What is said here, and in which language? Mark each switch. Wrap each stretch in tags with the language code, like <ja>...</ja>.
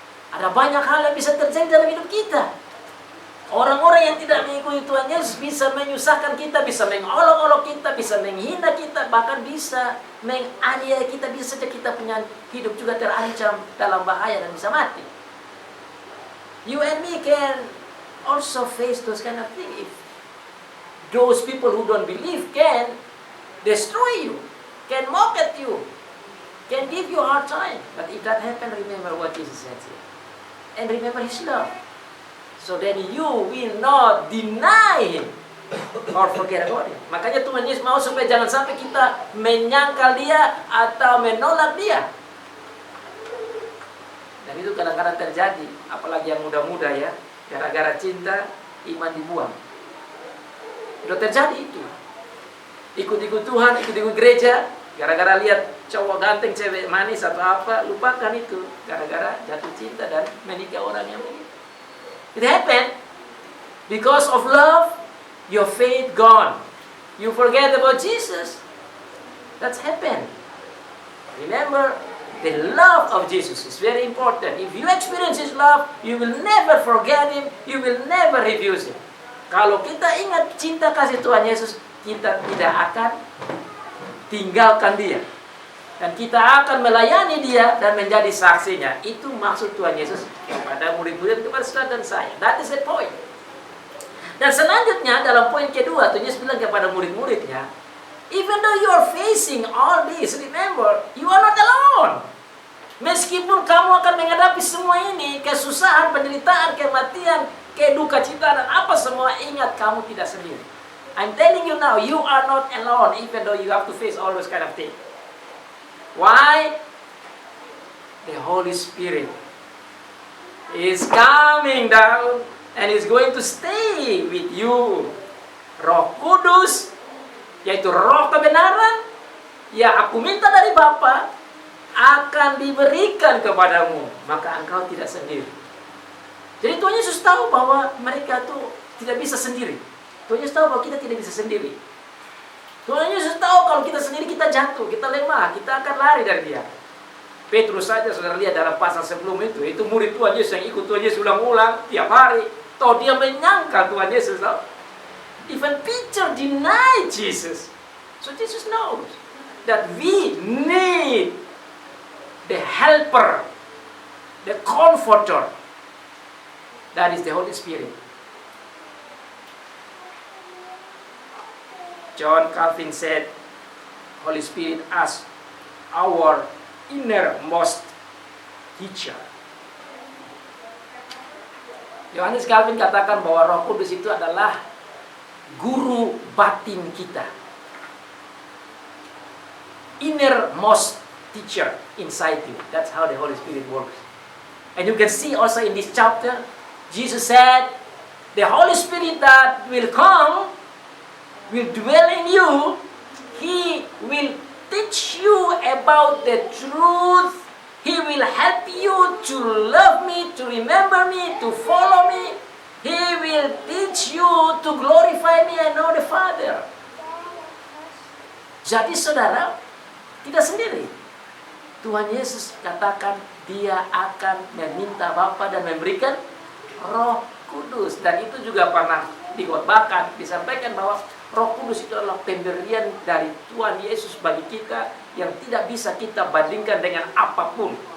<id>Ada banyak hal yang bisa terjadi dalam hidup kita. Orang-orang yang tidak mengikuti Tuhan Yesus bisa menyusahkan kita, bisa mengolok-olok kita, bisa menghina kita, bahkan bisa menganiaya kita, bisa saja kita punya hidup juga terancam dalam bahaya dan bisa mati.</id> <en>You and me can also face those kind of things. If those people who don't believe can destroy you, can mock at you, can give you a hard time. But if that happens, remember what Jesus said here. And remember his love. So then you will not deny him or forget about him.</en> <id>Makanya Tuhan Yesus mau supaya jangan sampai kita menyangkal dia atau menolak dia. Dan itu kadang-kadang terjadi, apalagi yang muda-muda ya, gara-gara cinta iman dibuang. Sudah terjadi itu. Ikut-ikut Tuhan, ikut-ikut gereja, gara-gara lihat cowok ganteng, cewek manis atau apa, lupakan itu. Gara-gara jatuh cinta dan menikah orang yang begitu.</id> <en>It happened because of love, your faith gone. You forget about Jesus. That's happened. Remember, the love of Jesus is very important. If you experience his love, you will never forget him, you will never refuse him.</en> <id>Kalau kita ingat cinta kasih Tuhan Yesus, kita tidak akan tinggalkan dia. Dan kita akan melayani dia dan menjadi saksinya. Itu maksud Tuhan Yesus kepada murid-murid, kepada saudara dan saya.</id> <en>That is the point.</en> <id>Dan selanjutnya dalam poin kedua, Tuhan Yesus bilang kepada murid-muridnya,</id> <en>even though you are facing all this, remember, you are not alone.</en> <id>Meskipun kamu akan menghadapi semua ini, kesusahan, penderitaan, kematian, keduka cita dan apa semua, ingat kamu tidak sendiri.</id> <en>I'm telling you now, you are not alone, even though you have to face all those kind of things. Why? The Holy Spirit is coming down and is going to stay with you</en> <id>Roh Kudus, yaitu roh kebenaran, ya aku minta dari Bapa, akan diberikan kepadamu, maka engkau tidak sendiri. Jadi Tuhan Yesus tahu bahwa mereka tuh tidak bisa sendiri. Tuhan Yesus tahu bahwa kita tidak bisa sendiri. Tuhan Yesus tahu kalau kita sendiri kita jatuh, kita lemah, kita akan lari dari Dia. Petrus saja saudara lihat dalam pasal sebelum itu murid Tuhan Yesus yang ikut Tuhan Yesus ulang-ulang tiap hari. Toh dia menyangkal Tuhan Yesus. Tahu?</id> <en>Even Peter denied Jesus. So Jesus knows that we need the helper, the comforter. That is the Holy Spirit. John Calvin said, Holy Spirit as our innermost teacher.</en> <id>Yohanes Calvin katakan bahwa Roh Kudus itu adalah guru batin kita.</id> <en>Innermost teacher inside you. That's how the Holy Spirit works. And you can see also in this chapter, Jesus said, the Holy Spirit that will come, will dwell in you. He will teach you about the truth. He will help you to love me, to remember me, to follow me. He will teach you to glorify me and know the Father.</en> <id>Jadi saudara, tidak sendiri. Tuhan Yesus katakan Dia akan meminta Bapa dan memberikan Roh Kudus. Dan itu juga pernah dikhotbahkan, disampaikan bahwa Roh Kudus itu adalah pemberian dari Tuhan Yesus bagi kita yang tidak bisa kita bandingkan dengan apapun.</id>